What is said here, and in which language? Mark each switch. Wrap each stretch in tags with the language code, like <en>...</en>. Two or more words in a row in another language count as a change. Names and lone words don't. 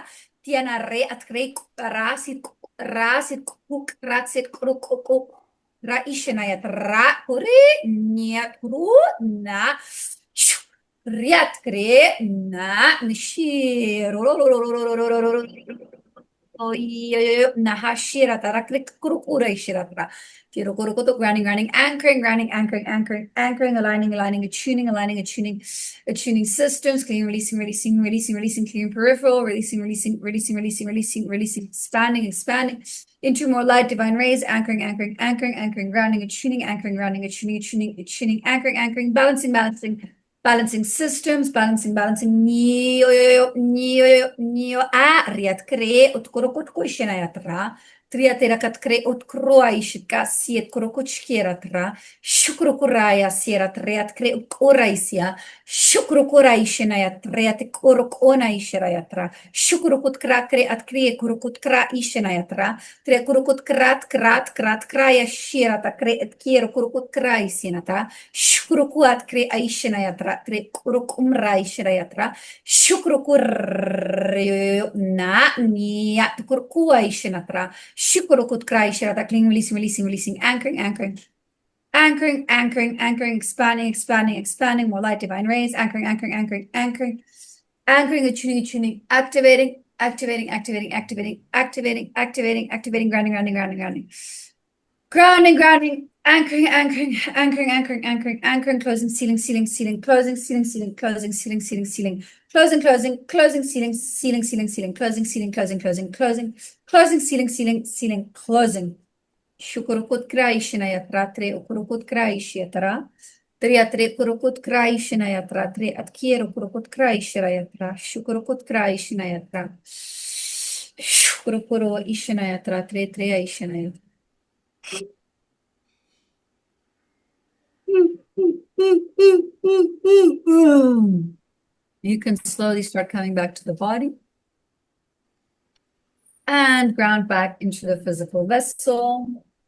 <en>Tiana re at kre rasit rasit kuk ratsit kruk ra ishinayat ra kore niat kru na riat kre na nishir nahashira tarakrik kurukura ishiratra. Tirokurukuto grounding, anchoring, aligning, attuning systems, clearing, releasing, clearing peripheral, releasing, expanding into more light, divine rays, anchoring, grounding, attuning, anchoring, balancing systems, balancing, riat kre utkorokot kushinayatra, triaterakat kre utkroaishika, siet korokochkieratra, shukrokuraya sierat reat kre ukoraisia, shukrokoraishinayat reat korokonaishirayatra, shukrokut krakre at kre korokut kra ishinayatra, tre korokut krat kraya shirata kre et kiero korokut kraisinata, shukrokuat kre aishinayatra, tre korokumraishirayatra, shukrokur na niat kurkua ishinatra, shukurokut kraishirata, clean, releasing, anchoring, expanding, more light, divine rays, anchoring, attuning, activating, grounding, anchoring, closing, sealing, closing, sealing, closing, sealing, closing, sealing, closing. Shukurukut kraishinayatra, tre ukurukut kraishyatra. Triatre kurukut kraishinayatra, tre atkiero kurukut kraishyatra, shukurukut kraishinayatra. Shukurukuro ishinayatra, tre aishinayatra. You can slowly start coming back to the body and ground back into the physical vessel.</en>